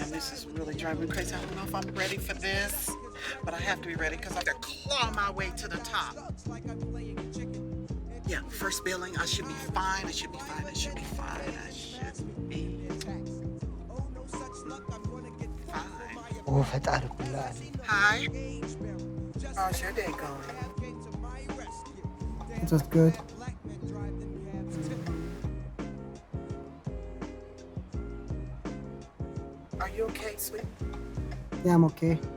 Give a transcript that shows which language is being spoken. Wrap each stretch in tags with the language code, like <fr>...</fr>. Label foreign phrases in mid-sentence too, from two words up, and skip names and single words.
<en>This is really driving me crazy. I don't know if I'm ready for this, but I have to be ready because I gotta claw my way to the top. Yeah, first billing, I should be fine. I should be fine. I should be fine. I should be fine.</en> <ti>Oh, ፈጣሪ ኩላ</ti> <en>Hi. How's your day going? It was good. Are you okay, sweet? Yeah, I'm okay.</en>